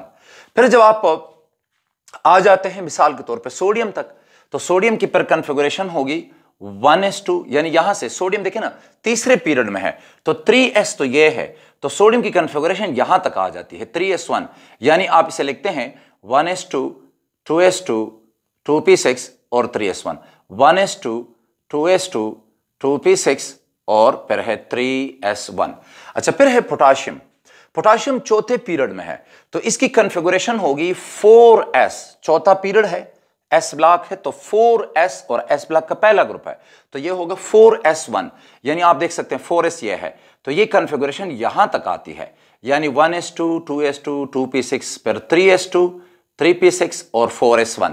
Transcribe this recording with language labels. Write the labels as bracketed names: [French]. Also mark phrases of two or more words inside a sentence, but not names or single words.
[Hindi] फिर जब आप आ जाते हैं मिसाल के तौर पे सोडियम तक, तो सोडियम की पर कन्फिगुरेशन होगी 1s2, यानी यहां से सोडियम देखें ना तीसरे पीरियड में है तो 3s तो ये है, तो सोडियम की कन्फिगुरेशन यहां तक आ जाती है 3s1, यानी आप इसे लिखते हैं 1s2 2s2 2p6 और 3s1, 1s2 2s2 2p6 और फिर है 3s1। अच्छा, फिर है पोटाशियम, पोटाशियम चौथे पीरियड में है तो इसकी कन्फिगुरेशन होगी 4s, चौथा पीरियड है, s ब्लॉक है तो 4s और s ब्लॉक का पहला ग्रुप है तो ये होगा 4s1, यानी आप देख सकते हैं 4s ये है, तो ये कन्फिगुरेशन यहां तक आती है, यानी 1s2 2s2 2p6 फिर 3s2 3p6 और 4s1।